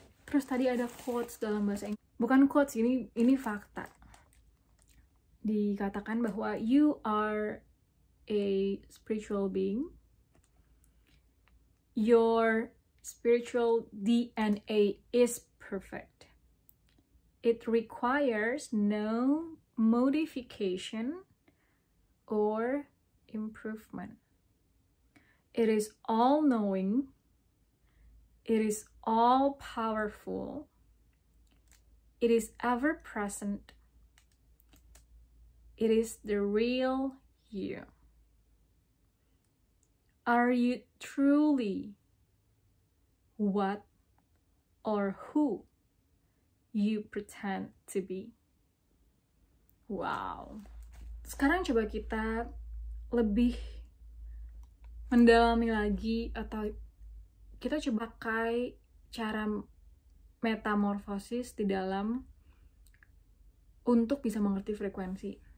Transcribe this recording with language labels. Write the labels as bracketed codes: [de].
[id] Terus tadi ada quotes dalam bahasa Inggris. Bukan quotes, ini fakta. Dikatakan bahwa [en] you are a spiritual being. Your spiritual DNA is perfect. It requires no modification or improvement. It is all-knowing. It is all-powerful. It is ever-present. It is the real you. Are you truly what or who you pretend to be? Wow. [id] Sekarang coba kita lebih mendalami lagi, atau kita coba pakai cara metamorfosis di dalam untuk bisa mengerti frekuensi.